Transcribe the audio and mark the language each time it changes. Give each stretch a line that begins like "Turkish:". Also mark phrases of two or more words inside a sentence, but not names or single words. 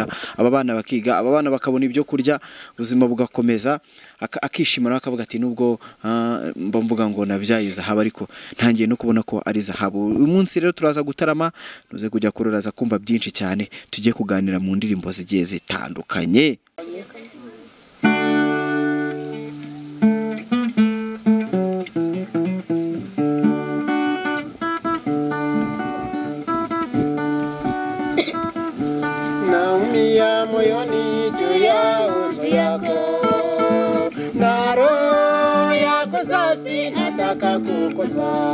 Kinyarwanda: Aba bana bakiga, aba bana bakabona ibyo kurya, ubuzima bugakomeza, akishimana akavuga ati nubwo mvuga ngo nabyaye zahabu ariko ntangiye no kubona ko ari zahabu. Uyu munsi rero turaza gutarama, tuze kujya kuroraza kumva byinshi cyane, tujye kuganira mu ndirimbo zigiye zitandukanye.
Swahili: Naumia moyoni juu ya uso yako, na roho yako safi nataka kukosa.